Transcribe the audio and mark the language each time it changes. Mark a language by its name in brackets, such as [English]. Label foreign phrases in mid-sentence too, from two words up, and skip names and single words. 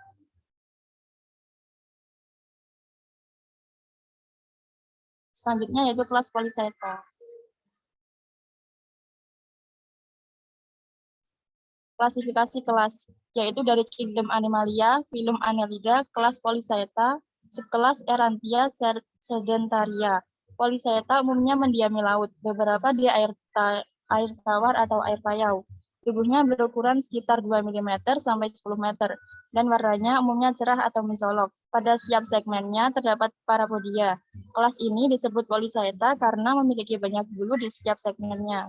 [Indonesian] Selanjutnya yaitu kelas Polychaeta. Klasifikasi kelas, yaitu dari Kingdom Animalia, filum Annelida, kelas Polychaeta, subkelas Erantia sedentaria. Polychaeta umumnya mendiami laut, beberapa di air tawar atau air payau. Tubuhnya berukuran sekitar 2 mm sampai 10 meter, dan warnanya umumnya cerah atau mencolok. Pada setiap segmennya terdapat parapodia. Kelas ini disebut Polychaeta karena memiliki banyak bulu di setiap segmennya.